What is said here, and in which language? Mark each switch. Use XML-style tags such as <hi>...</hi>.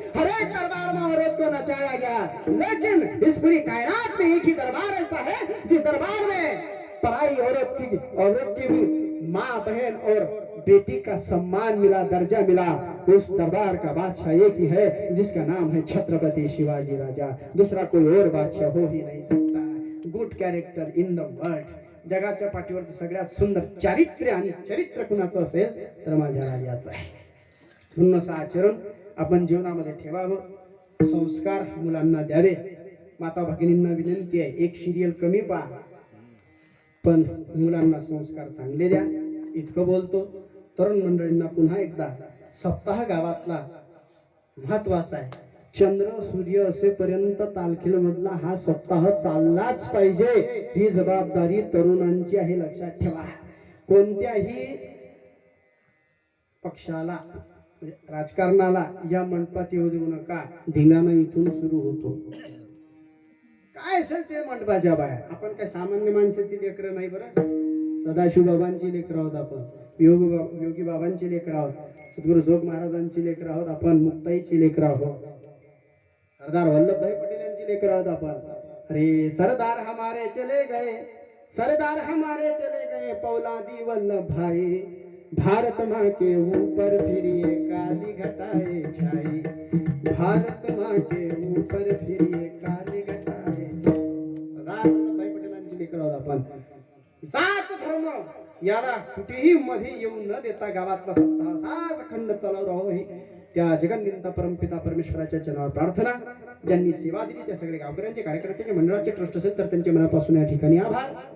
<hi>हर एक दरबार में औरत को नचाया गया, लेकिन इस पूरी कायनात में एक ही दरबार ऐसा है जिस दरबार में पराई औरत की भी माँ बहन और बेटी का सम्मान मिला, दर्जा मिला. उस दरबार का बादशाह एक ही है जिसका नाम है छत्रपति शिवाजी राजा. दूसरा कोई और बादशाह हो ही नहीं सकता.</hi> <en>Good character in the world.</en> <mr>जगाच्या पाठीवरचं सगळ्यात सुंदर चारित्र्य आणि चरित्र कुणाचं असेल तर माझ्या राजाचं आहे. म्हणून असं आचरण आपण जीवनामध्ये ठेवावं. संस्कार मुलांना द्यावे. माता भगिनींना विनंती आहे, एक सिरियल कमी पहा पण मुलांना संस्कार चांगले द्या. इतकं बोलतो. तरुण मंडळींना पुन्हा एकदा सप्ताह गावातला महत्वाचा आहे. चंद्र सूर्य असेपर्यंत तालखेल मधला हा सप्ताह चाललाच पाहिजे. ही जबाबदारी तरुणांची आहे, लक्षात ठेवा. कोणत्याही पक्षाला म्हणजे राजकारणाला या मंडपात येऊ देऊ नका. धिंगाणा इथून सुरू होतो. काय असेल ते मंडपाच्या बाहेर. आपण काय सामान्य माणसाची लेकरं नाही बरं. सदाशिव बाबांची लेकरं आहोत आपण, योगी बाबांची लेकरं आहोत, सद्गुरु जोग महाराजांची लेकरं आहोत आपण, मुक्ताईची लेकरं आहोत, सरदार वल्लभभाई पटेल यांची लेकरं आहोत आपण.</mr> <hi>अरे सरदार हमारे चले गए, सरदार हमारे चले गए, पौलादी वल्लभ भाई, भारत माँ के ऊपर फिर ये काली घटाए छाई, भारत माँ के ऊपर फिर ये काली घटाए.</hi> <mr>सरदार वल्लभभाई पटेलांची लेकरं आहोत आपण. जात धर्म याला कुठेही मध्ये येऊ न देता गावातला सप्ताह असाच अखंड चालू राहो ही त्या जगन्निता परमपिता परमेश्वराच्या चरणावर प्रार्थना. ज्यांनी सेवा दिली त्या सगळे गावकऱ्यांचे, कार्यकर्त्यांचे, मंडळाचे ट्रस्ट असेल तर त्यांचे मनापासून या ठिकाणी आभार.</mr>